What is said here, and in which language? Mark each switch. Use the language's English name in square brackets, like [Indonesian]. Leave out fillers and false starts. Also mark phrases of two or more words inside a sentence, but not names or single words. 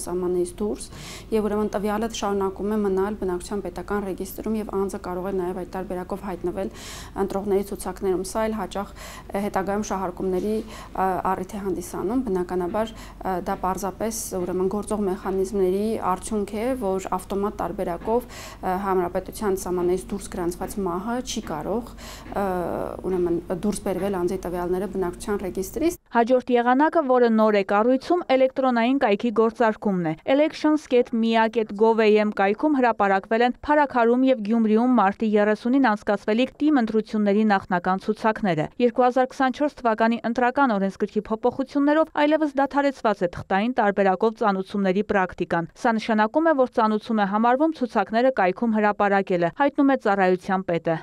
[Armenian] սահմաններից դուրս, եւ ուրեմն տվյալը շարունակում է մնալ բնակչության պետական ռեգիստրում եւ անձը կարող է նաեւ այդ տարբերակով հայտնվել ընտրողների ցուցակներում։ Սա էլ հաճախ հետագայում շահարկումների առիթ է հանդիսանում։ Բնականաբար դա պարզապես ուրեմն գործող մեխանիզմների արդյունք է, որ ավտոմատ տարբերակով Հանրապետության սահմաններից դուրս գրանցված մահը չի կարող ուրեմն դուրս բերվել անձի տվյալները բնակչության ռեգիստրից։ Հաջորդ եղանակը, որը նոր է կառույցում, էլեկտրոնային կայքի գործարկումն է։ elections.mia.gov.am կայքում հրապարակվել են Փարաքարում եւ Գյումրիում մարտի 30-ին անցկացվելիք թիմ ընտրությունների նախնական ցուցակները։ 2024 թվականի ընտրական օրենսգրքի փոփոխություններով այլևս դադարեցված է թղթային տարբերակով ծանուցումների պրակտիկան։ Սա նշանակում է, որ ծանուցում է համարվում ցուցակները կայքում հրապարակելը, հայտնում է ծառայության պետը։